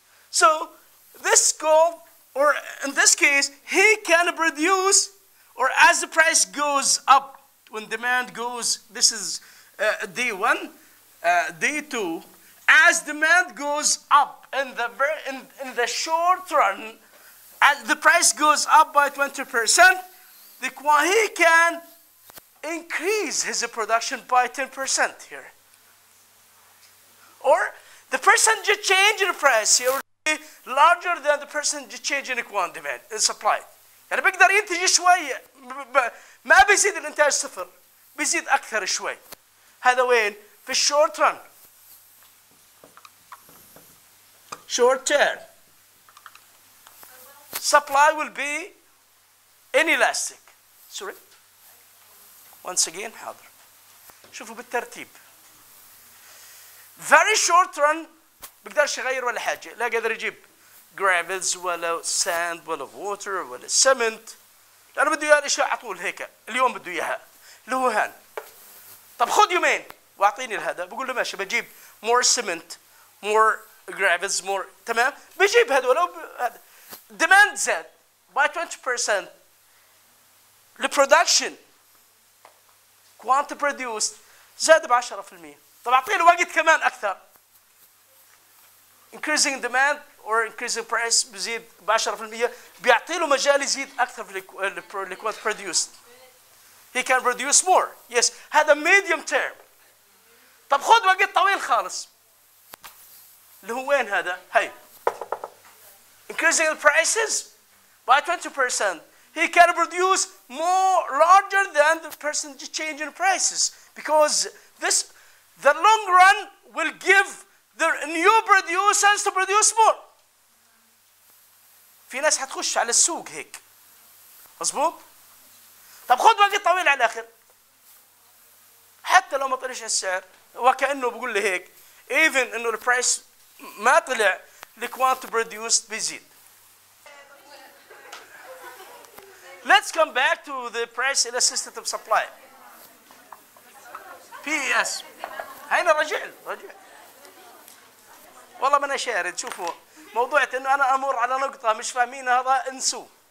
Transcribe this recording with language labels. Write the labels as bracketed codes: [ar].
[en] So this goal, or in this case, he can produce, or as the price goes up, when demand goes, this is D1, D2, as demand goes up in the short run, as the price goes up by 20%, he can increase his production by 10% here. Or the percentage change in price here will be larger than the percentage change in demand, in supply. [ar] يعني بيقدر ينتج شوية، ما بيزيد الإنتاج صفر، بيزيد أكثر شوي. هذا وين؟ في الشورت رن. [en] Short term. Supply will be inelastic. Sorry. Once again, [ar] حاضر. شوفوا بالترتيب. [en] Very short run [ar] بيقدرش يغير ولا حاجة، لا قادر يجيب gravels ولا sand ولا water ولا cement، لأنه بده إياها الأشياء على طول هيك، اليوم بده إياها، اللي هو هان. طب خذ يومين واعطيني هذا، بقول له ماشي بجيب [en] more cement, more gravels, more، [ar] تمام؟ بجيب هذول. [en] demand [ar] زاد [en] by 20%. The production quantity produced [ar] زاد ب [en] 10%. [ar] طب اعطيني وقت كمان اكثر. [en] increasing demand or increasing price [ar] بزيد ب 10%، بيعطي له مجال يزيد اكثر في ال [en] quantity produced. He can produce more. Yes. [ar] هذا [en] medium term. [ar] طب خذ وقت طويل خالص. اللي هو وين هذا؟ هي. [en] Increasing the prices by 20%. He can produce more larger than the percentage change in prices, because the long run will give the new producers to produce more. [ar] في ناس حتخش على السوق هيك. مظبوط؟ طب خذ وقت طويل على الاخر. حتى لو ما طلعش السعر، وكأنه بقول لي هيك [en] even [ar] انه البرايس ما طلع، الكوانت بروديوست بيزيد. [en] Let's come back to the price elasticity of supply. [ar] PES. هينا رجع. والله ما انا شارد. شوفوا موضوع انه انا امر على نقطه مش فاهمين هذا انسوه.